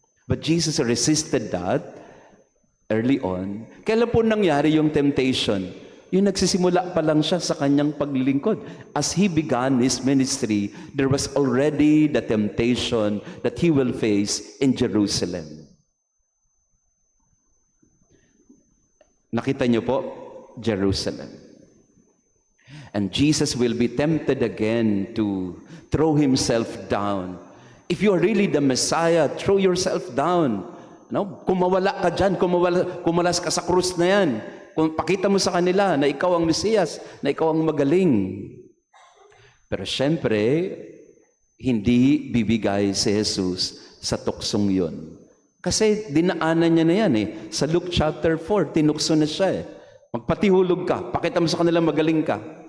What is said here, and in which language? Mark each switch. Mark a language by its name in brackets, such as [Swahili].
[English] But Jesus resisted that early on. [Filipino] Kailan po nangyari yung temptation? Yung nagsisimula pa lang siya sa kanyang paglilingkod. [English] As he began his ministry, there was already the temptation that he will face in Jerusalem. [Filipino] Nakita niyo po, [English] Jerusalem. And Jesus will be tempted again to throw himself down. If you are really the Messiah, throw yourself down. [Filipino] No? Kumawala ka dyan, kumalas ka sa krus na yan. Kung pakita mo sa kanila na ikaw ang Mesiyas, na ikaw ang magaling. Pero syempre, hindi bibigay si Jesus sa tuksong yun. Kasi dinaanan niya na yan Sa Luke chapter 4, tinukso na siya Magpatihulog ka, pakita mo sa kanila magaling ka.